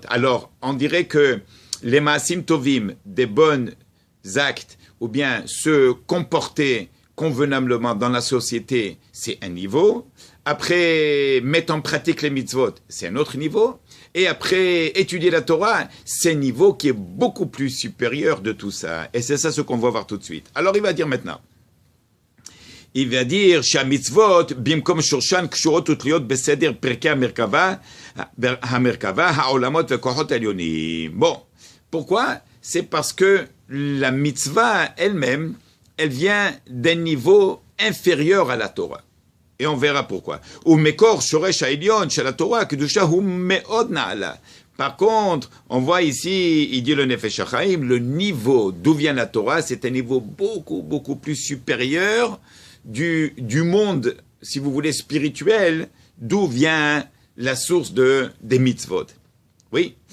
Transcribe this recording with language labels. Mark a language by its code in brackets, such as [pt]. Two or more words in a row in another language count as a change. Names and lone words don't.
[fr] Alors, on dirait que les [he] מעשים טובים, [fr] des bons actes, ou bien se comporter convenablement dans la société, c'est un niveau. Après, mettre en pratique les mitzvot, c'est un autre niveau. Et après, étudier la Torah, c'est un niveau qui est beaucoup plus supérieur de tout ça. Et c'est ça ce qu'on va voir tout de suite. Alors, il va dire maintenant. Il va dire, [he] שהמצוות, במקום שורשן קשורות ותלויות בסדר פרקי המרכבה, העולמות וכוחות העליונים. [fr] Bon, pourquoi? C'est parce que la mitzvah elle-même, elle vient d'un niveau inférieur à la Torah. Et on verra pourquoi. [he] ומקור שורשה העליון [fr] chez la [he] Torah, קדושה הוא מאוד נעלה. [fr] Par contre, on voit ici, il dit le Nefesh HaChaim, le niveau d'où vient la Torah, c'est un niveau beaucoup plus supérieur du monde, si vous voulez, spirituel, d'où vient la source des mitzvot. Oui.